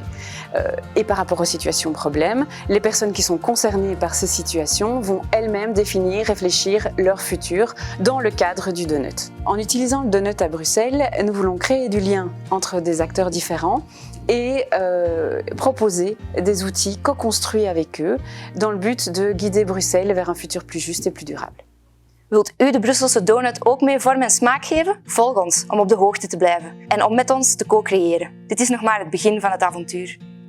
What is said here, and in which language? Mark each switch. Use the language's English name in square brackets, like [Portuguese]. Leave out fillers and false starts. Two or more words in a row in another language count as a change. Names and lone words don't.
[French] Et par rapport aux situations problèmes, les personnes qui sont concernées par ces situations vont elles-mêmes définir, réfléchir leur futur dans le cadre du donut. En utilisant le donut à Bruxelles, nous voulons créer du lien entre des acteurs différents et proposer des outils co-construits avec eux dans le but de guider Bruxelles vers un futur plus juste et plus durable. [Dutch] Wilt u de Brusselse donut ook meer vorm en smaak geven? Volg ons om op de hoogte te blijven en om met ons te co-creëren. Dit is nog maar het begin van het avontuur.